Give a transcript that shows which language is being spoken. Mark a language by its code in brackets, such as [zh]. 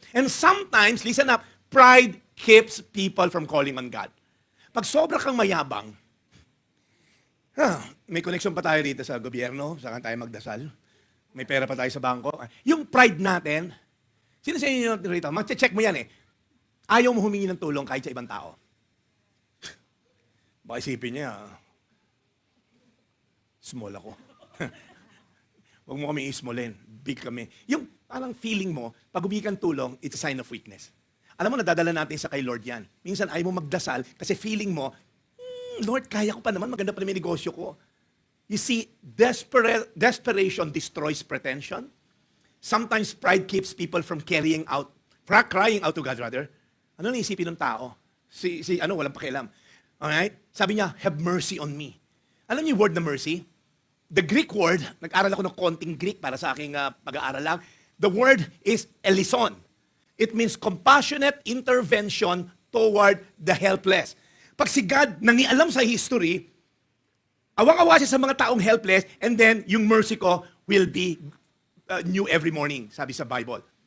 [en] And sometimes, listen up, pride keeps people from calling on God. [tl] Pag sobra kang mayabang, May connection pa tayo dito sa gobyerno, saan tayo magdasal. May pera pa tayo sa bangko. Yung pride natin, sino sa inyo rito? Mag-check mo yan eh. Ayaw mo humingi ng tulong kahit sa ibang tao. Baka isipin niya, small ako. Huwag mo kami ismolin. Big kami. Yung parang feeling mo, pag humingi kang tulong, it's a sign of weakness. Alam mo, nadadala natin sa kay Lord yan. Minsan ayaw mo magdasal kasi feeling mo, Lord, kaya ko pa naman, maganda pa naman yung negosyo ko. [en] You see, desperation destroys pretension. Sometimes pride keeps people from crying out to God rather. [tl] Ano na isipin ng tao? Walang pakialam. Alright? [en] Sabi niya, have mercy on me. [tl] Alam niyo yung word na mercy? The Greek word, nag-aral ako ng konting Greek para sa aking pag-aaral lang. [en] The word is elison. It means compassionate intervention toward the helpless. [tl] Pag si God nangialam sa history, awang-awa siya sa mga taong helpless, and then yung mercy ko will be new every morning, sabi sa Bible.